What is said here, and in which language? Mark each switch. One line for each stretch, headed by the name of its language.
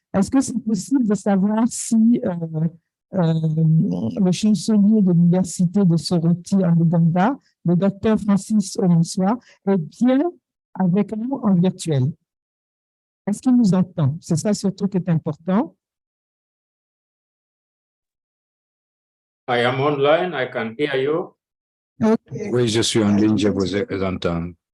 French: Est-ce que c'est possible de savoir si le chancelier de l'université de Soroti en Ouganda, le docteur Francis Omiswa, est bien avec nous en virtuel? Est-ce qu'il nous entend? C'est ça surtout qui est important.
English: I am online, I can hear you. Okay.
French: Oui, je suis en ligne, je vous entends.